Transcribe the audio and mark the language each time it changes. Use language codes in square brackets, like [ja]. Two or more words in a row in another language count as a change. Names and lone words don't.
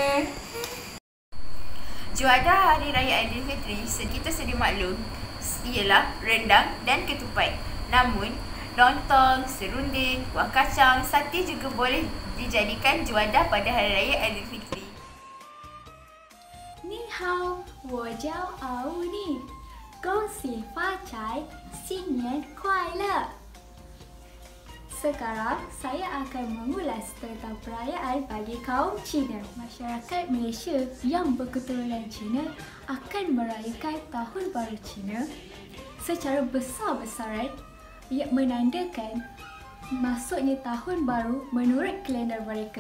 [ms] Juadah Hari Raya Aidilfitri kita sedia maklum ialah rendang dan ketupat. Namun, lontong, serunding, kuah kacang, sate juga boleh dijadikan juadah pada Hari Raya Aidilfitri. [zh] 你好，我叫奥尼，恭喜发财，新年快乐。 [ms] Sekarang saya akan mengulas tentang perayaan bagi kaum Cina. Masyarakat Malaysia yang berketurunan Cina akan merayakan Tahun Baru Cina secara besar-besaran, ia menandakan masuknya Tahun Baru menurut kalender mereka.